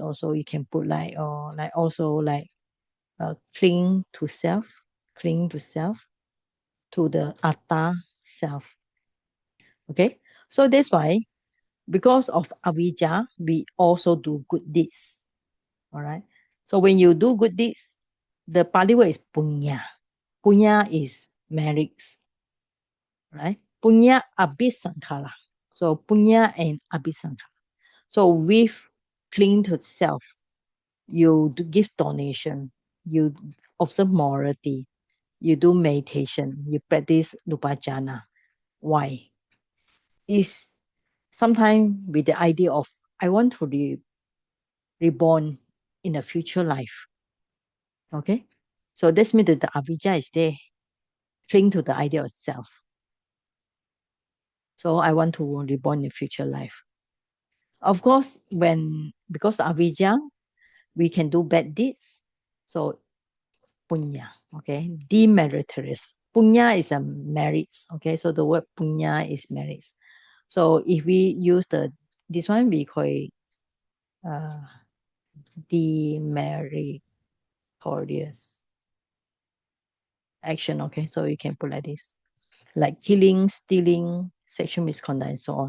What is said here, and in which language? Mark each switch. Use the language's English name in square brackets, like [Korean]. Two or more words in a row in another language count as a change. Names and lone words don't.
[English] Also, you can put like also like cling to self, to the atta self. Okay, so that's why because of avijja, we also do good deeds. All right. So when you do good deeds, the Pali word is punya. Punya is merits, right? [Pali] Punya abhisankara. [English] So punya and abhisankara. So with cling to self, you give donation, you observe morality, you do meditation, you practice lupajana. Why? Is sometimes with the idea of I want to be reborn in a future life. Okay? So this means that the avijja is there, cling to the idea of self. So I want to reborn in future life. Of course, because avijja, we can do bad deeds. So punya, okay, demeritorious. Punya is a merits, okay. So the word punya is merits. So if we use this one, we call it demeritorious action, okay. So you can put like this, like killing, stealing, sexual misconduct, and so on.